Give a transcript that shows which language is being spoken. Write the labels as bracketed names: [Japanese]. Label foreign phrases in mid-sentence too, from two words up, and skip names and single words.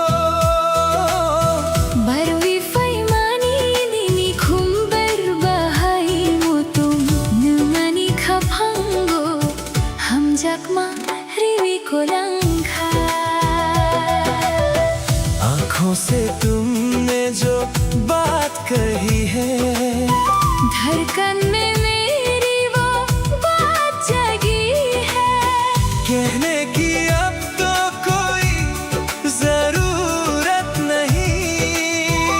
[Kok Borok] Barwi faimani nini khumbar bahai mutum numani khapango hamjakma riwi kolangkha [Hindi] आँखों से तुमने जो बात कही है धड़कन में मेरी वो बात जगी है। कहने की अब तो कोई जरूरत नहीं